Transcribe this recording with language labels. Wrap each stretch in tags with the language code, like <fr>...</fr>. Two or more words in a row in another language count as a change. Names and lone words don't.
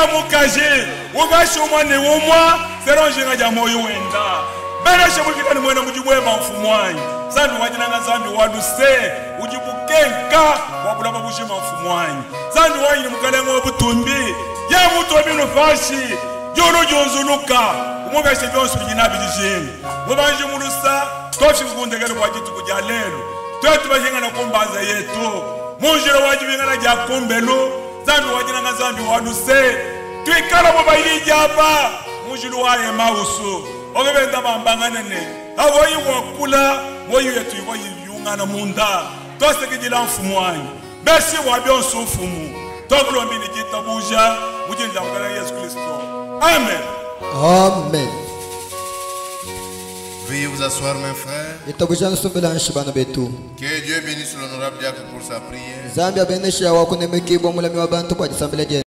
<cjk>mukaje ugashi umwane umwa seronjinga ja moyo wenda bela shemukikani mwena mujibwema mfumu wanyu zambi wajinanga zambi waduse ujibukenka wabulaba bushima mfumu wanyu zambi wanyu mukalengo wabutumbi ya mutombi nufashi jolo jonzuluka umubeshe byonse bijina bijishimwe mubanje mulusa tofi kundegele kwa kitu kujya lelo twetu bajenga na kumbaza yetu munjiro wajibinga na jya kumbelo zambi wajinanga zambi waduse twikala mubayiri jaba munjiro waye mausu ogebenda bambangane ne avoyi wakula moyo yetu ivoyi yungana munda tosekejila mfumu wanyu besi wabyonse mfumu tokulombi ni kitabuja mujinja mukana Yesu Kristo. Amen. Amen.</cjk> <fr>Veuillez vous asseoir, mes frères. Que Dieu bénisse l'honorable diacre pour sa prière.</fr>